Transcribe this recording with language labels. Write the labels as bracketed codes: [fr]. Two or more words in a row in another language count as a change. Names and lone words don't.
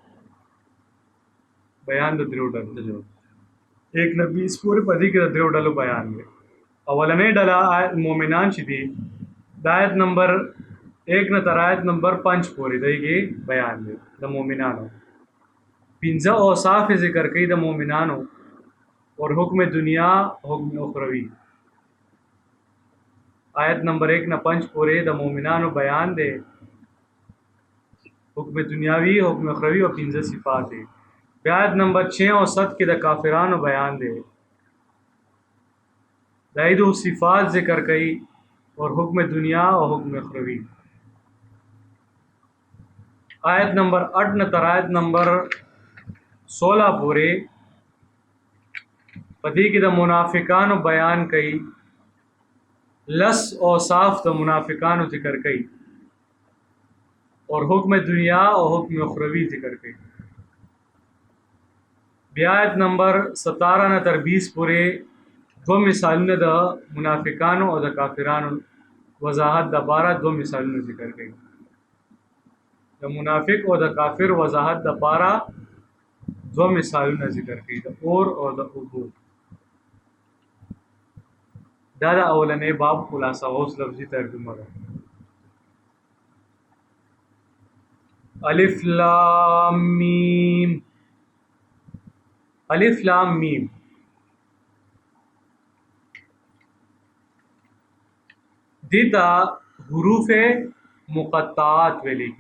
[ps] بیان د دریو ډلو، 1 نه 20 پورې په دې کې د دریو ډلو بیان دی. اولنې ډله مؤمنان چې دي د آیت نمبر 1 نه تر آیت نمبر 5 پورې دی کې بیان دی د مؤمنانو. 15 اوصاف ذکر کوي د مؤمنانو اور حکم دنیا حکم اخروی. آیت نمبر 1 نه 5 پورې د مؤمنانو بیان دی، حکم دنیاوی حکم اخروی اور 15 صفات دی. بیا آیت نمبر 6 اور 7 کې د کافرانو بیان دی، دایدو صفات ذکر کئی اور حکم دنیا اور حکم اخروی. آیت نمبر 8 نے تر آیت نمبر 16 پورے پدی کی دا منافقانو بیان کئی، لس اوصاف دا منافقانو ذکر کئی اور حکم دنیا اور حکم اخروی ذکر کئی. بیا آیت نمبر 17 نے تر 20 پورے دو مثالونه د منافقانو او د کافرانو وضاحت د بارا دو مثالونه ذکر کړي. د منافق او د کافر وضاحت د بارا دو مثالونه ذکر کړي، د اور او د اوبو. دا د اولنې باب خلاصه اوس لفظي ترجمه ده. [ar] الف لام میم. [ps] الف لام میم دیتا حروف مقطعات ویلے کی.